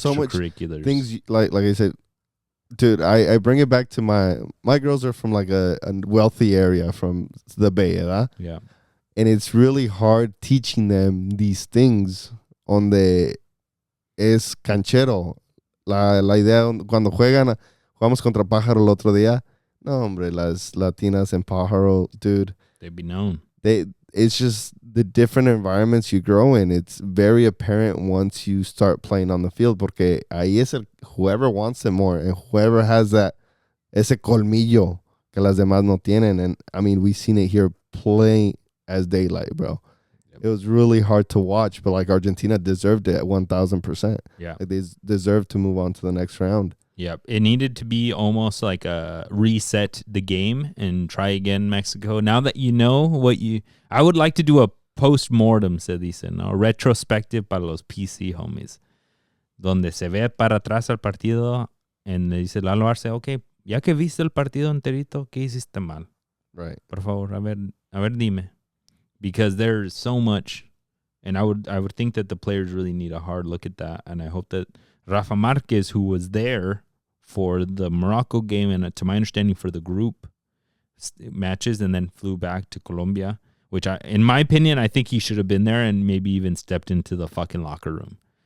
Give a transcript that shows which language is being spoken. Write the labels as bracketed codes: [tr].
[en] So much things like I said, dude. I bring it back to my girls are from like a wealthy area from the Bay, ¿verdad? Yeah. And it's really hard teaching them these things on the es canchero. [es] La idea cuando jugamos contra Pájaro el otro día. No, hombre, las Latinas en Pájaro, dude. [en] They'd be known. It's just the different environments you grow in. It's very apparent once you start playing on the field [es] porque ahí es [en] whoever wants it more and whoever has [es] ese colmillo que las demás no tienen. [en] And, I mean, we've seen it here playing as daylight, bro. Yep. It was really hard to watch, but, like, Argentina deserved it at 1,000%. Yeah. Like, they deserved to move on to the next round. Yep. It needed to be almost like a reset the game and try again, Mexico. Now that you know what I would like to do a post-mortem, [es] se dice, ¿no? Retrospective para los PC homies. Donde se ve para atrás al partido and le dice Lalo Arce, okay, ya que viste el partido enterito, ¿qué hiciste mal? [en] Right. [es] Por favor, a ver, dime. [en] Because there's so much, and I would think that the players really need a hard look at that, and I hope that Rafa Marquez, who was there for the Morocco game and to my understanding for the group matches and then flew back to Colombia, which in my opinion, I think he should have been there and maybe even stepped into the fucking locker room.